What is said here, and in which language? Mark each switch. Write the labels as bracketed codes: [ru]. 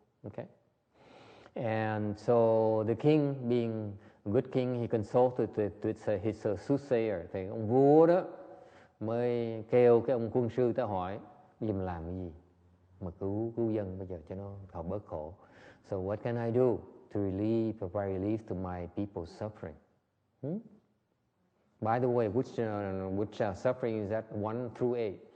[en] Okay, and so the king, being a good king, he consulted with his soothsayer. [vi] Thì ông vua đó mới kêu cái ông quân sư tới hỏi: "Mình làm cái gì mà cứu dân bây giờ cho nó họ bớt khổ? [en] So what can I do to provide relief to my people's suffering?" By the way, which suffering is that 1 through 8?